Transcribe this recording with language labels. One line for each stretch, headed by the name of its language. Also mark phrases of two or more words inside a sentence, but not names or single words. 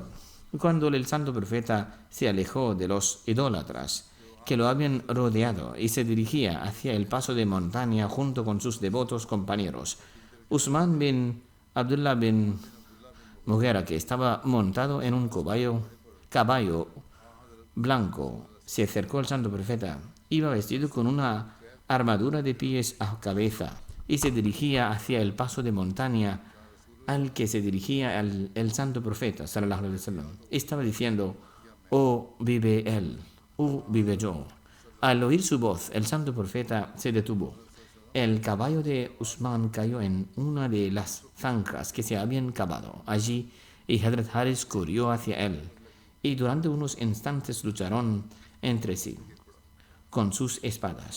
Spanish: Cuando el santo profeta se alejó de los idólatras que lo habían rodeado y se dirigía hacia el paso de montaña junto con sus devotos compañeros, Usman bin Abdullah bin Mughira, que estaba montado en un caballo blanco, se acercó al santo profeta. Iba vestido con una armadura de pies a cabeza y se dirigía hacia el paso de montaña al que se dirigía el santo profeta,
Arabic: صلى الله عليه وسلم.
Spanish: Estaba diciendo: oh, vive él, oh, vive yo. Al oír su voz, el santo profeta se detuvo. El caballo de Usman cayó en una de las zanjas que se habían cavado allí, y Hadrat Haris corrió hacia él, y durante unos instantes lucharon entre sí con sus espadas.